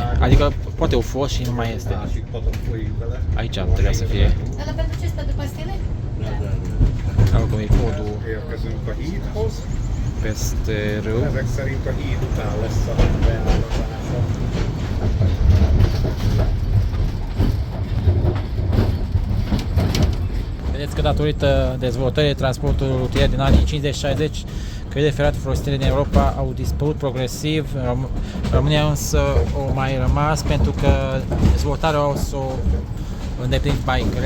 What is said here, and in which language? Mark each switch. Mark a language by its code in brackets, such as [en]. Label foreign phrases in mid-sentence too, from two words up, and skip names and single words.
[ro] Adică poate o fost și nu mai este. Aici trebuia să fie. Dar pentru ce stă de pastile? Acum e codul [hu] Érkezünk a hídhoz. [ro] peste râu. [hu] Ezek szerint a híd után lesz a beállítása. [ro] Vedeți că datorită dezvoltării transportului rutier din anii 50-60, căile ferate folosite în Europa au dispărut progresiv, în România însă au mai rămas pentru că dezvoltarea o să o îndeplinit mai greu.